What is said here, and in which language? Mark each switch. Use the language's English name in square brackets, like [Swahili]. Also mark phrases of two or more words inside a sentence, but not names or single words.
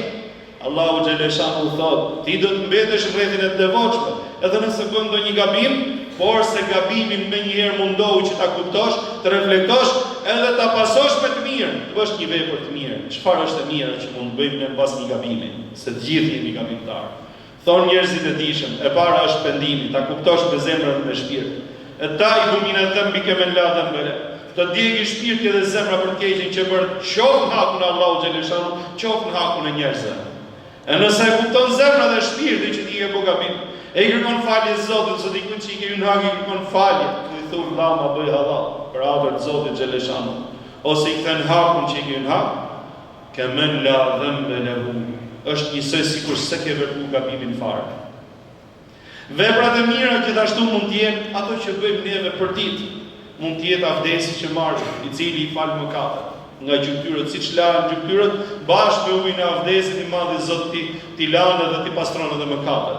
[Albanian] Allahu xhaleshanu thot, ti do të mbetesh rrethin e të devotshme, edhe nëse bën ndonjë gabim, por se gabimin menjëherë mundohu që ta kuptosh, të reflektosh, edhe ta pasosh me të mirë, të bësh një vepër të mirë. Çfarë është e mirë që mund bëjmë ne pas një gabimi, se të gjithë jemi gabimtar. Thonë njerëzit e dishëm, e para është pendimi, ta kuptosh me zemrën dhe me shpirt. [Arabic] E التائب من الذنب كمن لا ذنب له. [Albanian] Të djegë shpirti dhe zemra për të keqen që bën, qoftë në hakun e Allahu xhaleshanu, qoftë në hakun e njerëzve. E nëse e kupton zemra dhe shpirti që ti ke bo gabim, e i kërkon falje Zotit, sot dikun që i ke hyrë në hak i kërkon falje, i thon vëlla ma bëj halal për atë të Zotit xhaleshanu, ose i kthen hakun që i ke hyrë në hak, [Arabic] كمن لا ذنب له, [Albanian] është njësoj sikur se ke vepruar gabimin fare. Veprat e mira gjithashtu mund të jenë ato që bëjmë neve për ditë. Mund të jetë avdesi që marrim, i cili i fal mëkatet nga gjymtyrët, siç lahen gjymtyrët, bashkë me ujin e avdesit i madh i Zotit ti lanë dhe ti pastron edhe mëkatet.